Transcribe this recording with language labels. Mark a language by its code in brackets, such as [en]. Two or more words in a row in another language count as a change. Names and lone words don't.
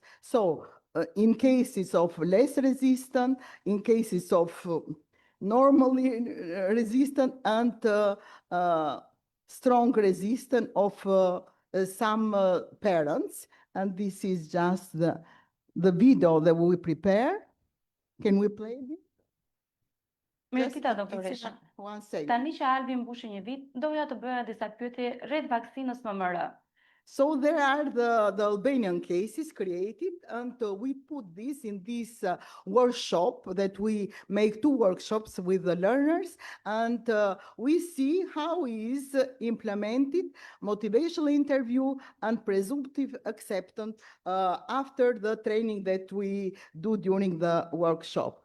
[en] So in cases of less resistant, in cases of normally resistant, and strong resistant of some parents. And this is just the video that we prepare. Can we play this? [sq] Mirëkita, doktoresha. [en] One second. [sq] Tani që Albi mbushi një vit, doja të bëja disa pyetje rreth vaksinës MMR. [en] So there are the Albanian cases created, and we put this in this workshop that we make 2 workshops with the learners, and we see how is implemented motivational interview and presumptive acceptance after the training that we do during the workshop.